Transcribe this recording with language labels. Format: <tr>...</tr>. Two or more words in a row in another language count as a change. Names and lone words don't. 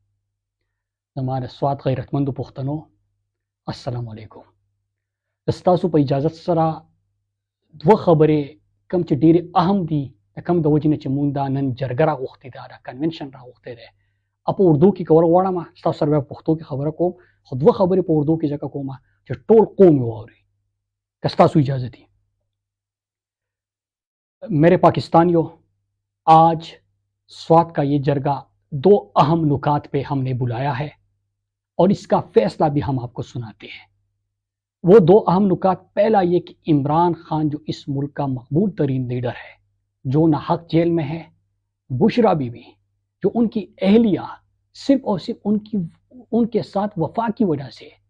<ps>زما د سوات غیرتمندو پښتنو</ps> <ar>السلام علیکم</ar> <ps>ستاسو په اجازت سره دوه خبرې کوم چې ډېرې اهم دي د کوم د وجې نه چې مونږ دا نن جرګه راغوښتې ده دا کنونشن راغوښتی دی په اردو کې کول غواړم ستاسو سره بیا پښتو کې خبره کوم خو دوه خبرې په اردو کې ځکه کوم چې ټول قوم یې واوري که ستاسو اجازه دي</ps> <ur>میرے پاکستانیوں آج سوات کا یہ جرگہ دو اہم نکات پہ ہم نے بلایا ہے اور اس کا فیصلہ بھی ہم آپ کو سناتے ہیں وہ دو اہم نکات پہلا یہ کہ عمران خان جو اس ملک کا مقبول ترین لیڈر ہے جو ناحق جیل میں ہے بشرا بی بی جو ان کی اہلیہ صرف اور صرف ان کے ساتھ وفا کی وجہ سے</ur>